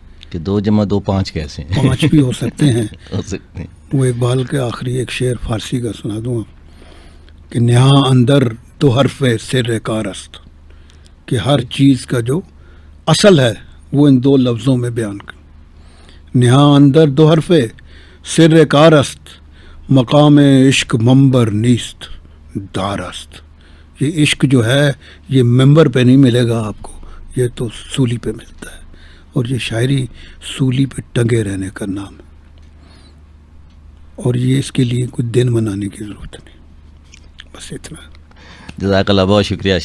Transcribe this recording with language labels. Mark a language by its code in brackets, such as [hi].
[ur] کہ 2 + 2 5 کیسے ہیں. 5 بھی ہو سکتے ہیں. ہو سکتے ہیں. وہ اقبال کے آخری ایک شعر فارسی کا سنا دوں کہ [fa] نہاں اندر 2 حرف سر کار است، [ur] کہ ہر چیز کا جو اصل ہے وہ ان 2 لفظوں میں بیان کر. [fa] نہاں اندر 2 حرف سر کار است، مقام عشق منبر نیست دار است. [ur] یہ عشق جو ہے یہ ممبر پہ نہیں ملے گا آپ کو، یہ تو سولی پہ ملتا ہے. اور یہ شاعری سولی پہ ٹنگے رہنے کا نام ہے، اور یہ اس کے لیے کوئی دن منانے کی ضرورت نہیں. بس اتنا. جزاک اللہ، بہت شکریہ.